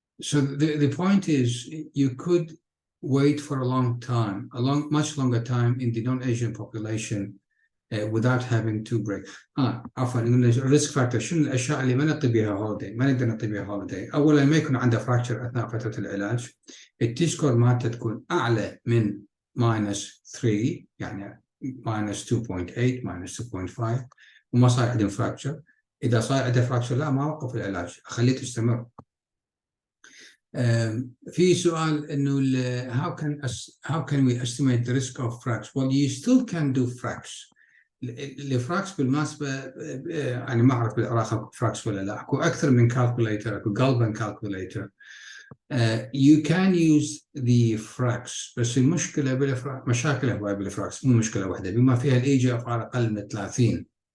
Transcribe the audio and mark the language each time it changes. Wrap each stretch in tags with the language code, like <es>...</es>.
<en>So the point is, you could wait for a long time, much longer time in the non-Asian population without having to break.</en> <ar>عفوا الريسك فاكتور، شنو الاشياء اللي ما نعطي بها هوليداي، ما نقدر نعطي بها هوليداي؟ اولا ما يكون عنده فراكشر اثناء فتره العلاج، التي سكور مالته تكون اعلى من -3 يعني -2.8 -2.5 وما صار عندهم فراكشر. اذا صار عنده فراكشر لا، ما اوقف العلاج، اخليه تستمر. في سؤال انه</ar> <en>how can we estimate the risk of fracture? Well, you still can do fracture.</en> <ar>الفراكس بالمناسبه يعني ما اعرف بالعراق اكو فراكس ولا لا، اكو اكثر من كالكوليتر، اكو قلبا كالكوليتر.</ar> <en>You can use the fracs،</en> <ar>بس المشكله بالفراكس، مشاكل هوايه بالفراكس، مو مشكله واحده، بما فيها الاي ار اقل من 30.</ar>